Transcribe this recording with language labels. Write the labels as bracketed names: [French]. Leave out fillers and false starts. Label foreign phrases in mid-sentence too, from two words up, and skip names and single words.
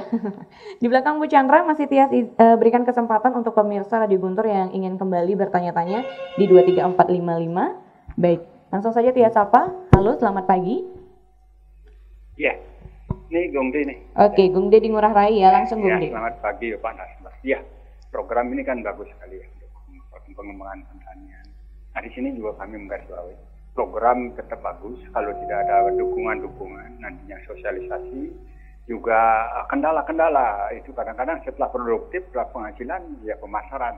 [Indonesian] Di belakang Bu Chandra masih Tias berikan kesempatan untuk pemirsa Radio Guntur yang ingin kembali bertanya-tanya di 23455. Baik, langsung saja Tias sapa. Halo, selamat pagi. Iya. Ini Gungde nih. Oke, Gungde di Ngurah Rai ya, langsung Gungde. Selamat pagi Pak Nasmas. Ya, program ini kan bagus sekali ya untuk pengembangan pertanian. Nah, di sini juga kami menggarisbawahi program tetap bagus kalau tidak ada dukungan-dukungan, nantinya sosialisasi juga kendala-kendala itu kadang-kadang setelah produktif, setelah penghasilan ya pemasaran.